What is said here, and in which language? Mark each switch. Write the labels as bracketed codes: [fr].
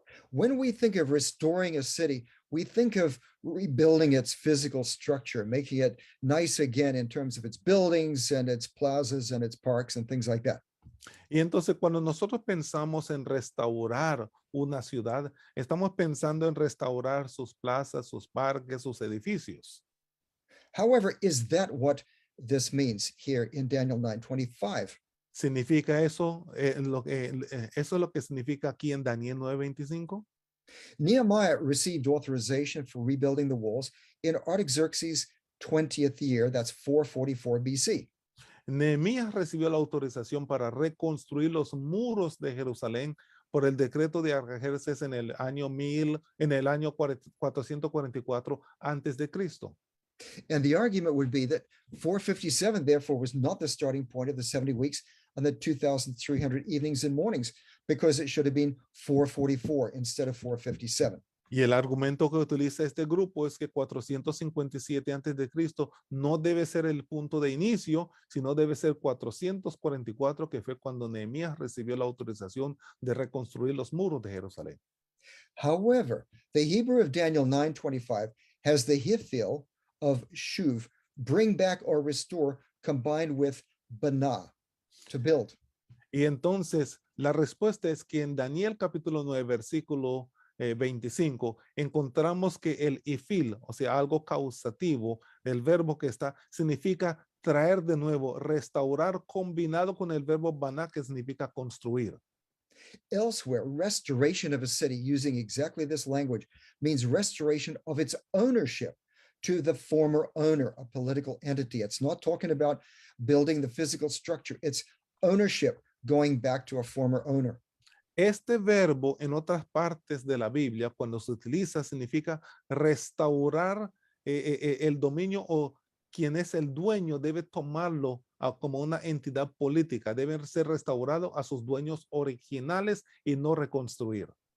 [en] When we think of restoring a city, we think of rebuilding its physical structure, making it nice again in terms of its buildings and its plazas and its parks and things like that. [es] Y entonces cuando nosotros pensamos en restaurar una ciudad, estamos pensando en restaurar sus plazas, sus parques, sus edificios. [en] However, is that what this means here in Daniel 9:25? [es] ¿Significa eso? ¿Eso es lo que significa aquí en Daniel 9:25? [en] Nehemiah received authorization for rebuilding the walls in Artaxerxes' 20th year, that's 444 BC. [es] Nehemías recibió la autorización para reconstruir los muros de Jerusalén por el decreto de Artajerjes en el año 444 antes de Cristo. [en] And the argument would be that 457, therefore, was not the starting point of the 70 weeks and the 2,300 evenings and mornings, because it should have been 444 instead of 457. [es] Y el argumento que utiliza este grupo es que 457 antes de Cristo no debe ser el punto de inicio, sino debe ser 444, que fue cuando Nehemías recibió la autorización de reconstruir los muros de Jerusalén. [en] However, the Hebrew of Daniel 9:25 has the hifil of shuv, bring back or restore, combined with bana, to build. [es] Y entonces la respuesta es que en Daniel capítulo 9, versículo 25, encontramos que el ifil, o sea, algo causativo, el verbo que está, significa traer de nuevo, restaurar, combinado con el verbo bana, que significa construir. [en] Elsewhere, restoration of a city using exactly this language means restoration of its ownership to the former owner, a political entity. It's not talking about building the physical structure. It's ownership going back to a former owner. [es] Este verbo en otras partes de la Biblia, cuando se utiliza, significa restaurar el dominio, o quien es el dueño debe tomarlo como una entidad política, debe ser restaurado a sus dueños originales y no reconstruir.